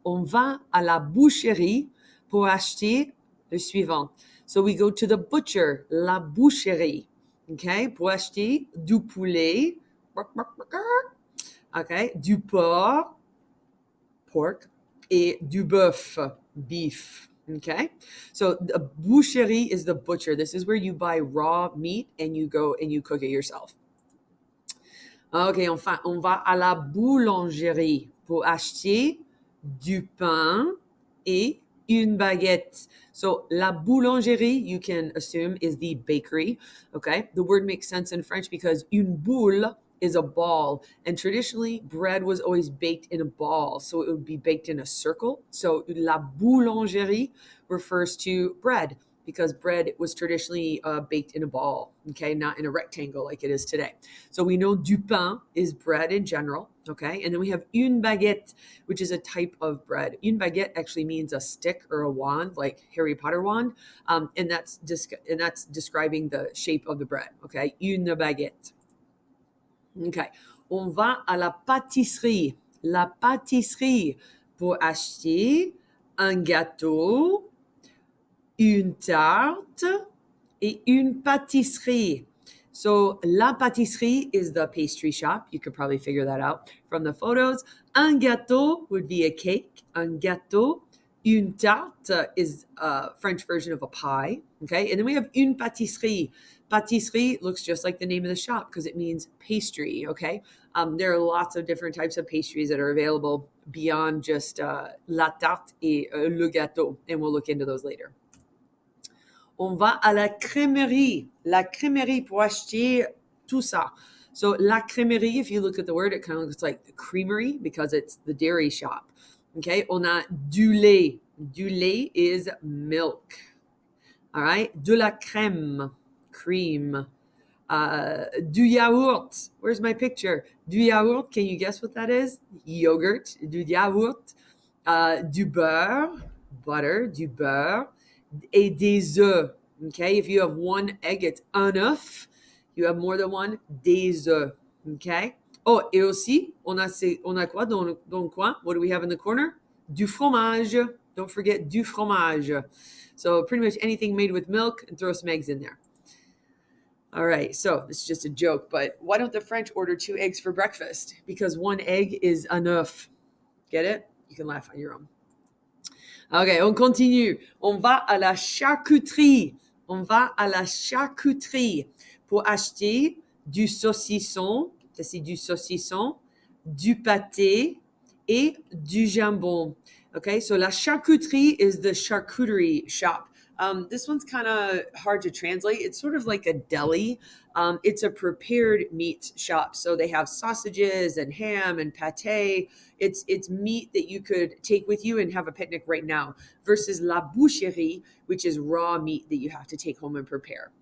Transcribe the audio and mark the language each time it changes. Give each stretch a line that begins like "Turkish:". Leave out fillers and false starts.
French: On va à la boucherie pour acheter le suivant.
English: So we go to the butcher,
French: la boucherie.
English: Okay,
French: pour acheter du poulet. Okay, du porc, et du bœuf,
English: beef. Okay, so the boucherie is the butcher. This is where you buy raw meat and you go and you cook it yourself.
French: Okay, enfin, on va à la boulangerie pour acheter du pain et une baguette.
English: So, la boulangerie, you can assume, is the bakery. Okay, the word makes sense in French because
French: une boule
English: is a ball, and traditionally bread was always baked in a ball, so it would be baked in a circle. So la boulangerie refers to bread because bread was traditionally baked in a ball, okay, not in a rectangle like it is today. So we know
French: du pain
English: is bread in general, okay, and then we have
French: une baguette,
English: which is a type of bread.
French: Une baguette
English: actually means a stick or a wand, like Harry Potter wand, and that's describing the shape of the bread, okay, une baguette. Okay.
French: On va à la pâtisserie. La pâtisserie pour acheter un gâteau, une tarte et une pâtisserie.
English: So, la pâtisserie is the pastry shop. You could probably figure that out from the photos.
French: Un gâteau
English: would be a cake.
French: Un gâteau. Une tarte
English: is a French version of a pie. Okay. And then we have
French: une pâtisserie.
English: Pâtisserie looks just like the name of the shop because it means pastry. Okay. There are lots of different types of pastries that are available beyond just
French: la tarte et le gâteau.
English: And we'll look into those later.
French: On va à la crèmerie. La crèmerie pour acheter tout ça.
English: So la crèmerie, if you look at the word, it kind of looks like the creamery because it's the dairy shop.
French: Okay, on a du lait. Du lait
English: is milk. All right,
French: de la crème,
English: cream.
French: Du yaourt.
English: Where's my picture?
French: Du yaourt,
English: can you guess what that is? Yogurt.
French: Du yaourt. Du beurre,
English: butter,
French: du beurre. Et des œufs.
English: Okay, if you have one egg, it's
French: un œuf.
English: You have more than one,
French: des œufs.
English: Okay.
French: Oh, et aussi, on a quoi dans le coin?
English: What do we have in the corner?
French: Du fromage.
English: Don't forget
French: du fromage.
English: So pretty much anything made with milk, and throw some eggs in there. All right, so this is just a joke, but why don't the French order 2 eggs for breakfast? Because 1 egg is enough. Get it? You can laugh on your own.
French: Ok, on continue. On va à la charcuterie. On va à la charcuterie pour acheter du saucisson, ça c'est du saucisson, du pâté et du jambon.
English: Okay, so la charcuterie is the charcuterie shop. This one's kind of hard to translate. It's sort of like a deli. It's a prepared meat shop. So they have sausages and ham and pate. It's meat that you could take with you and have a picnic right now, versus
French: la boucherie,
English: which is raw meat that you have to take home and prepare.